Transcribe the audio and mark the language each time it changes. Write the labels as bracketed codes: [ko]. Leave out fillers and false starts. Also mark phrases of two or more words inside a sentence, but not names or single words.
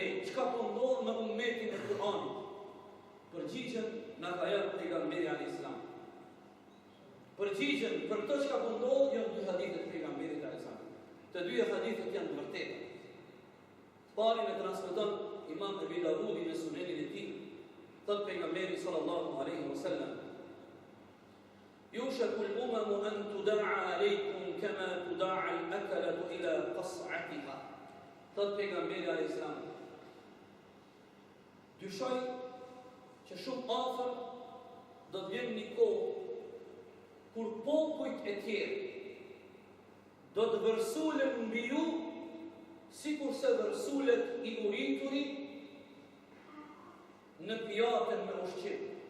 [sq] Çka po ndodh me ummetin e Kur'anit? përgjigjen nga ka jep pejgamberi [ar] عليه السلام. [sq] Përgjigjen për këtë çka po ndodh janë dy hadithe të pejgamberit [ar] عليه السلام. [sq] Të dyja hadithet janë të vërteta. Parin e transmeton Imam Abi Davudi në Sunenin e tij, thot pejgamberi [ar] صلى الله عليه وسلم: "يوشك الأمم أن تداعى عليكم كما تداعى الأكلة إلى قصعتها." [sq] Thot pejgamberi [ar] عليه السلام: [sq] dyshoj që shumë afër do të vjen një kohë kur popujt e tjerë do të vërsulen mbi ju sikur se vërsulet i urituri në pijatën me ushqim.